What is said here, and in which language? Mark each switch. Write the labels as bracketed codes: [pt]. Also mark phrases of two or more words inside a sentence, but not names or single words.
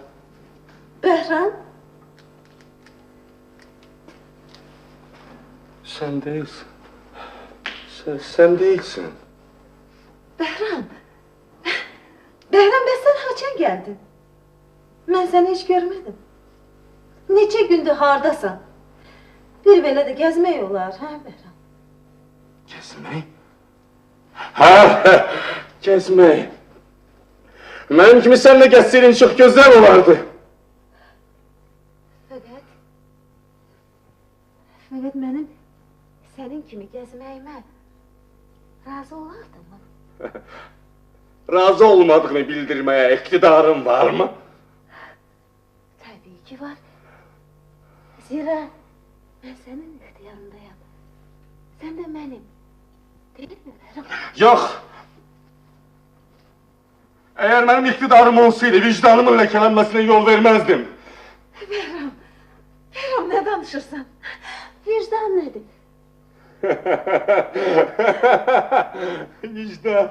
[tr] Behram, Sen değilsin. Sen değilsin. Behram. Behram, ben sen haçan geldin? Ben seni hiç görmedim. [az] Neçə gündür hardasan? Bir belə də gəzmək olar, hə Behram? [tr] Gezmek? Ha, gezmek. Benim kimi seninle geçseydin çok gözler olardı. [az] Fəqət mənim sənin kimi gəzməyimə razı olardınmı? [tr] Razı olmadığını bildirmeye iktidarın var mı? [az] Təbii ki var. Zira mən sənin ixtiyarındayam. Sən də mənim. Deyilmi Behram? [tr] Yok. Eğer benim iktidarım olsaydı vicdanımın lekelenmesine yol vermezdim. [az] Behram, Behram ne danışırsan? [tr] Vicdan nedir? Vicdan.